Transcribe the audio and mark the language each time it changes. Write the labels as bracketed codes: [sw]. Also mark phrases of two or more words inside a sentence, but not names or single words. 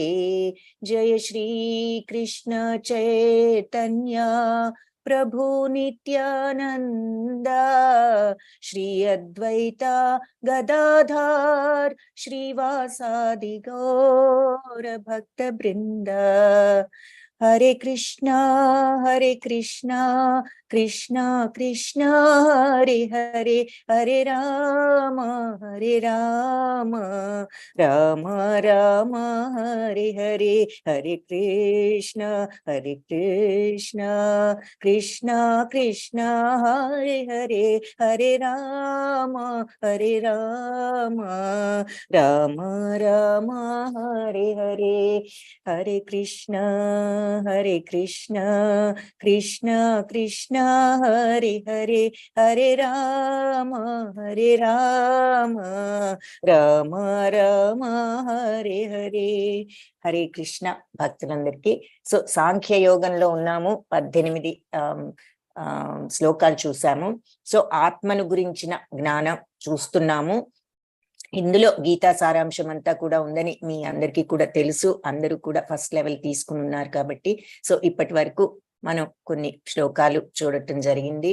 [sa] జయ శ్రీ కృష్ణ చైతన్య ప్రభు నిత్యానంద శ్రీ అద్వైత గదాధార్ శ్రీవాసాది గౌర భక్త బృంద. హరే కృష్ణ కృష్ణ కృష్ణ హరే హరే, హరే రామ రామ రామ హరే హరే. హరే కృష్ణ కృష్ణ కృష్ణ హరే హరే, హరే రామ రామ రామ హరే హరే. హరే కృష్ణ కృష్ణ కృష్ణ హరే హరే, హరే రామ రామ రామ హరే హరే. [te] హరే కృష్ణ భక్తులందరికీ. సో సాంఖ్య యోగంలో ఉన్నాము. 18 శ్లోకాలు చూసాము. సో ఆత్మను గురించిన జ్ఞానం చూస్తున్నాము. ఇందులో గీతా సారాంశం అంతా కూడా ఉందని మీ అందరికీ కూడా తెలుసు. అందరూ కూడా [en] first level [te] తీసుకుని ఉన్నారు కాబట్టి. సో ఇప్పటి వరకు మనం కొన్ని శ్లోకాలు చూడటం జరిగింది.